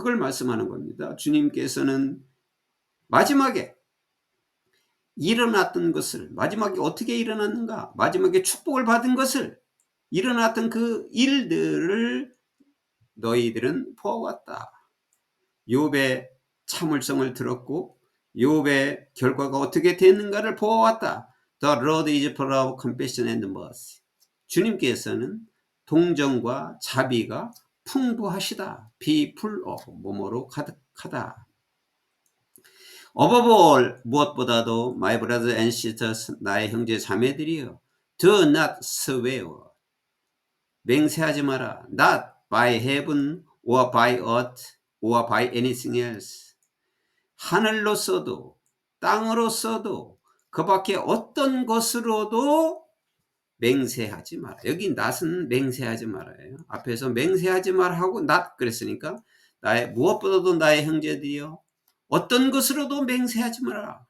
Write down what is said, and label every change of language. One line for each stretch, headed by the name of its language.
Korean: 그걸 말씀하는 겁니다. 주님께서는 마지막에 일어났던 것을, 마지막에 어떻게 일어났는가, 마지막에 축복을 받은 것을, 일어났던 그 일들을 너희들은 보아왔다. 욥의 참을성을 들었고 욥의 결과가 어떻게 됐는가를 보아왔다.
English: The Lord is full of compassion and mercy.
Korean: 주님께서는 동정과 자비가 풍부하시다.
English: Be full of,
Korean: 뭐뭐로 가득하다.
English: Above all,
Korean: 무엇보다도
English: my brothers and sisters,
Korean: 나의 형제 자매들이여,
English: do not swear,
Korean: 맹세하지 마라.
English: Not by heaven or by earth or by anything else.
Korean: 하늘로서도 땅으로서도 그 밖에 어떤 것으로도 맹세하지 마라. 여기 not은 맹세하지 말아요. 앞에서 맹세하지 마라 하고 not 그랬으니까 나의 무엇보다도 나의 형제들이여 어떤 것으로도 맹세하지 마라.